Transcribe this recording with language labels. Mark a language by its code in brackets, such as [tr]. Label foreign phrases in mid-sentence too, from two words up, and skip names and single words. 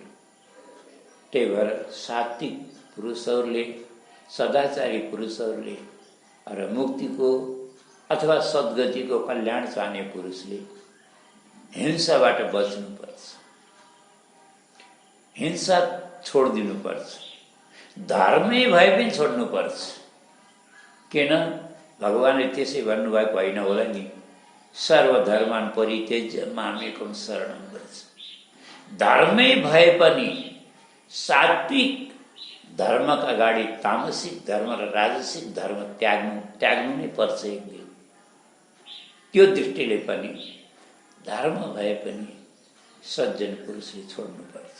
[ne] त्यही भएर सात्विक पुरुषहरूले, सदाचारी पुरुषहरूले र मुक्तिको अथवा सद्गतिको कल्याण चाहने पुरुषले हिंसाबाट बच्नुपर्छ, हिंसा छोडिदिनुपर्छ, धर्मै भए पनि छोड्नुपर्छ। किन? भगवानले त्यसै भन्नुभएको होइन होला नि, [sa] सर्वधर्मान् परित्यज्य मामेकं शरणं व्रज। [ne] धर्मै भए पनि सात्विक धर्मका अगाडि तामसिक धर्म र राजसिक धर्म त्याग्नु नै पर्छ एक दिन। त्यो दृष्टिले पनि धर्म भए पनि सज्जन पुरुषले छोड्नुपर्छ।